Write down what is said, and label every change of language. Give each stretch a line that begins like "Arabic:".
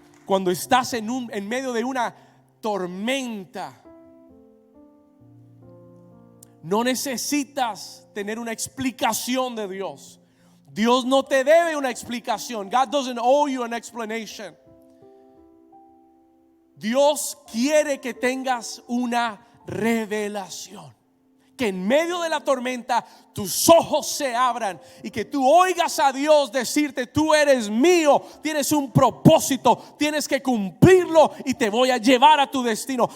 Spanish: Cuando estás en medio de una tormenta, no necesitas tener una explicación de Dios. Dios no te debe una explicación.
English: God doesn't owe you an explanation.
Spanish: Dios quiere que tengas una revelación. Que en medio de la tormenta tus ojos se abran y que tú oigas a Dios decirte: tú eres mío, tienes un propósito, tienes que cumplirlo y te voy a llevar a tu destino.